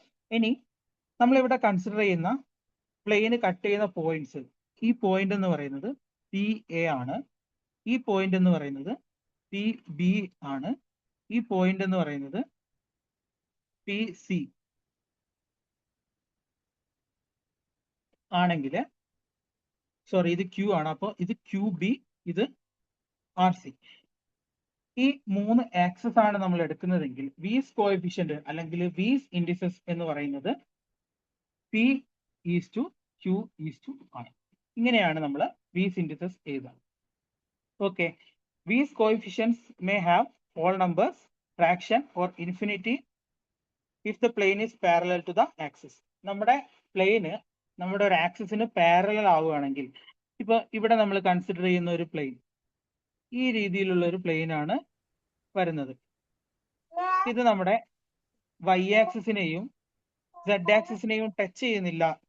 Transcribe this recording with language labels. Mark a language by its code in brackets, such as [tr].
[ml] ഇനി നമ്മൾ ഇവിടെ കൺസിഡർ ചെയ്യുന്ന പ്ലെയിന് കട്ട് ചെയ്യുന്ന പോയിന്റ്സ്, ഈ പോയിന്റ് എന്ന് പറയുന്നത് പി എ ആണ്, ഈ പോയിന്റ് എന്ന് പറയുന്നത് പി ബി ആണ്, ഈ പോയിന്റ് എന്ന് പറയുന്നത് പി സി ആണെങ്കിൽ, സോറി ഇത് ക്യൂ ആണ്, അപ്പോൾ ഇത് ക്യൂ ബി, ഇത് ആർ സി. ഈ 3 ആക്സസ് ആണ് നമ്മൾ എടുക്കുന്നതെങ്കിൽ വീസ് കോഎഫിഷ്യന്റ് അല്ലെങ്കിൽ വീസ് ഇൻഡിസസ് എന്ന് പറയുന്നത് P is to Q is to R. ഇങ്ങനെയാണ് നമ്മൾ വീസ് ഇൻഡിസസ് എഴുതുക. [en] Okay, Weiss coefficients may have whole numbers, fraction or infinity if the plane is parallel to the axis. [ml] നമ്മുടെ പ്ലെയിന് നമ്മുടെ ഒരു ആക്സിസിന് parallel ആവുകയാണെങ്കിൽ, ഇപ്പൊ ഇവിടെ നമ്മൾ കൺസിഡർ ചെയ്യുന്ന ഒരു പ്ലെയിൻ ഈ രീതിയിലുള്ള ഒരു പ്ലെയിൻ ആണ് വരുന്നത്. ഇത് നമ്മുടെ വൈ ആക്സിസിനെയും സെഡ് ആക്സിസിനെയും ടച്ച് ചെയ്യുന്നില്ല